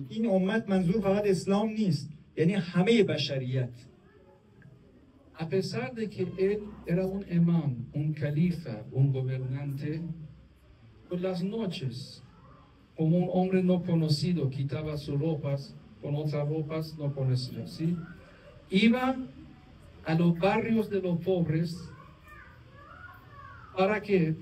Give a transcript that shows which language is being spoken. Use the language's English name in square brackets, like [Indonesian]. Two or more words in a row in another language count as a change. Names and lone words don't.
[Persian] این امت منظور فقط اسلام نیست، یعنی همه بشریت. [Spanish] A pesar de que él era un imam, un califa, un gobernante, por las noches, como un hombre no conocido, quitaba sus ropas con otras ropas no conocidas, ¿sí? Iba a los barrios de los pobres, ¿para qué?